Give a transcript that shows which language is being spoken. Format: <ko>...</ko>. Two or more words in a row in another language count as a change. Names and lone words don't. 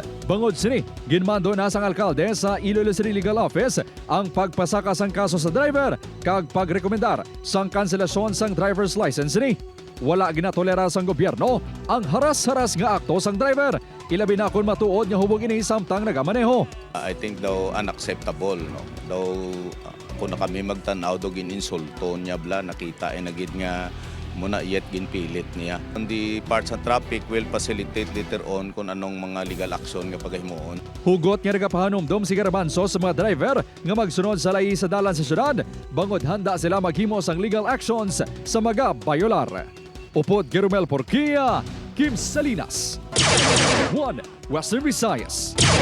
<hil>Bangod sini, ginmando na sang alkalde sa Iloilo City Legal Office ang pagpasaka sang kaso sa driver kag pagrekomendar sang kanselasyon sang</hil> <en>driver's license</en> <hil>ni. Wala ginatolera sang gobyerno ang haras-haras nga akto sang driver. Ilabi na kung matuod nga hubog ini samtang nagamaneho.</hil> <en>I think daw unacceptable, no?</en> <hil>Daw kung na kami magtanaw daw gininsulto niya bla nakita nagid nga muna yet ginpilit niya.</hil> <en>The parts of traffic will facilitate later on</en> <hil>kung anong mga</hil> <en>legal action</en> <hil>nga paghimuon. Hugot nga nagapahanumdom si Garabanso sa mga driver nga magsunod sa lahi sa dalan sa syudad, bangod handa sila maghimo sang</hil> <en>legal actions</en> <hil>sa mga bayolar. Upod Gerumel Porquia, Kim Salinas. 1 Western Visayas.</hil>